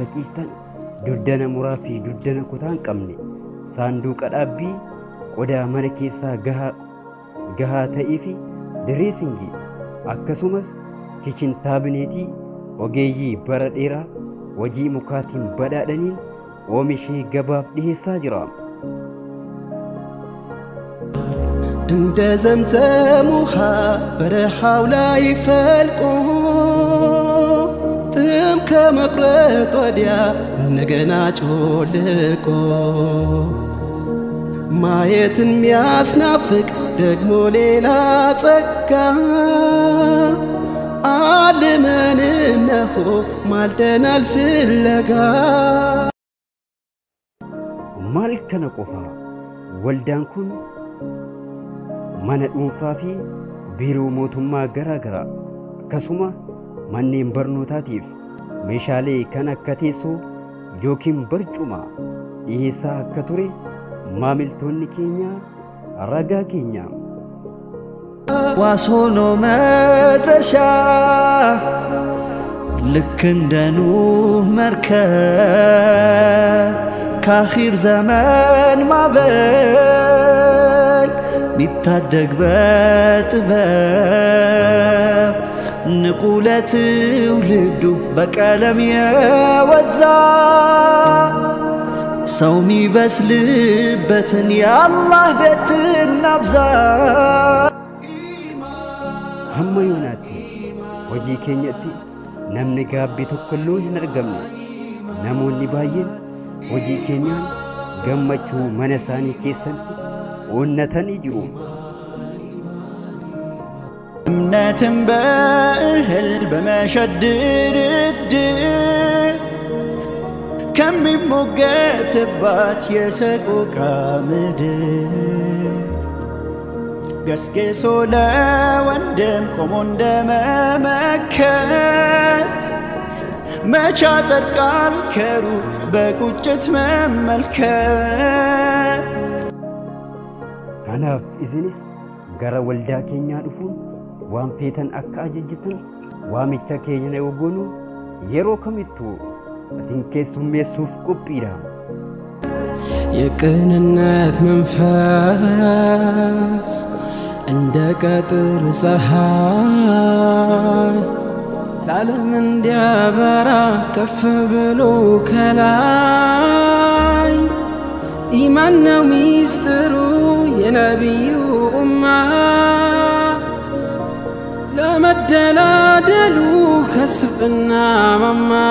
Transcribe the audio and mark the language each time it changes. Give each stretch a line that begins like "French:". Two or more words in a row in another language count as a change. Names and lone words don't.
Oromo: ciistan duddana muraa fi duddana kutaa hin qabne saanduqa dhaabbii qodaa mana keessaa gahaa ta'ee fi direesingii akkasumas kichin taabineetii ogeeyyii bara dheeraa hojii mukaatiin badhaadhaniin oomishee gabaaf dhiyeessaa jira.
Amharic: እንደ ዘምዘም ውሃ በረሃው ላይ ፈልቆ ጥም ከመቁረጥ ወዲያ እንደገና ጮልቆ ማየትን ሚያስናፍቅ ደግሞ ሌላ ጸጋ አልመን እነሆ ማልደናል ፍለጋ
Oromo: maal kana qofa waldaan kun mana dhuunfaa fi biiroo mootummaa garaa garaa akkasuma manneen barnootaatiif meeshaalee kan akka teessoo yookiin barcuma dhiyeessaa akka ture maamiltoonni keenya ragaa keenya.
Amharic: ዋስ ሆኖ መድረሻ ልክ እንደ ኑህ መርከብ ከአኺር ዘመን ማዕበል ሚታደግ በጥበብ ንቁ ለትውልዱ በቀለም የወዛ ሰው ሚበስልበትን የአላህ ቤት እናብዛ።
Oromo: hamma yoonaatti hojii keenyatti namni gaabbii tokkollee hin argamne namoonni baay'een hojii keenyaan gammachuu mana isaanii keessatti onnatanii jiru.
Amharic: እምነትን በእህል በመሸጥ ድርድር ከሚሞገትባት የሰቆቃ ምድር ገስጌሶ ለወንድም ቆሞ እንደመመከት መቻ ጸድቃል ከሩቅ በቁጭት መመልከት።
Oromo: kanaaf isinis gara waldaa keenyaa dhufuun waan feetan akka ajajjitan waamicha keenya yoo goonu yeroo kamittuu isin keessummeessuuf qophiidha.
Amharic: የቅንነት መንፈስ እንደ ቀትር ፀሐይ ለዓለም እንዲያበራ ከፍ ብሎ ከላይ ኢማን ነው ሚስጥሩ የነቢዩ ኡማ ለመደላደሉ ከስብና ማማ